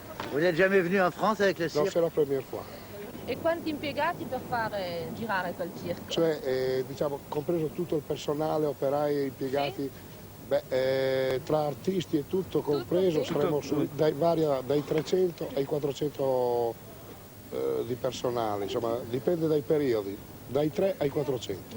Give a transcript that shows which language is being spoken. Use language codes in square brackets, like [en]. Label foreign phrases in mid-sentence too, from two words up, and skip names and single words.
[fr] Vous n'êtes jamais venu en France avec le Non, cirque? c'est la première fois. [it] E quanti impiegati per fare girare quel circo? Cioè, diciamo, compreso tutto il personale, operai, impiegati, tra artisti e tutto compreso, saremo dai 300 ai 400 di personale, insomma, dipende dai periodi, dai 3 ai 400.